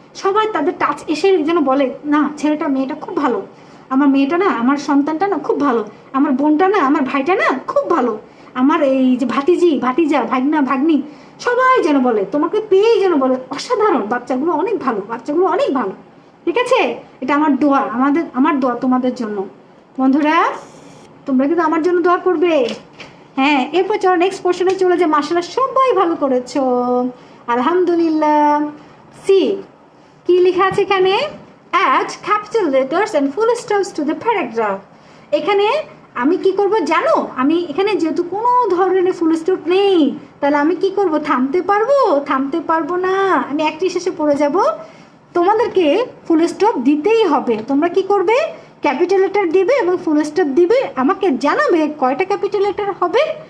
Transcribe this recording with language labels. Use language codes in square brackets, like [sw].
[bn] সবাই তাদের টাচ এসে যেন বলে, না ছেলেটা মেয়েটা খুব ভালো, আমার মেয়েটা না, আমার সন্তানটা না খুব ভালো, আমার বোনটা না, আমার ভাইটা না খুব ভালো, আমার এই যে ভাতিজা, ভাগনা, ভাগ্নি, সবাই যেন বলে, তোমাকে পেয়েই যেন বলে অসাধারণ, বাচ্চাগুলো অনেক ভালো, বাচ্চাগুলো অনেক ভালো। ঠিক আছে, এটা আমার দোয়া, আমার দোয়া তোমাদের জন্য। বন্ধুরা তোমরা কিন্তু আমার জন্য দোয়া করবে। হ্যাঁ, এরপর চলো নেক্সট পোর্শনে চলে যায়। মাশাআল্লাহ সবাই ভালো করেছো, আলহামদুলিল্লাহ। সি কি লেখা আছে এখানে? [en] add capital letters and full stops to the paragraph. [bn] এখানে আমি কি করব জানো? আমি এখানে যেহেতু কোনো ধরনের ফুল স্টপ নেই, তাহলে আমি কি করব? থামতে পারবো না, আমি একটি শেষে পড়ে যাব। তোমাদেরকে ফুল স্টপ দিতেই হবে। তোমরা কি করবে? ক্যাপিটাল লেটার দিবে এবং ফুল স্টপ দিবে, আমাকে জানাবে কয়টা ক্যাপিটাল লেটার হবে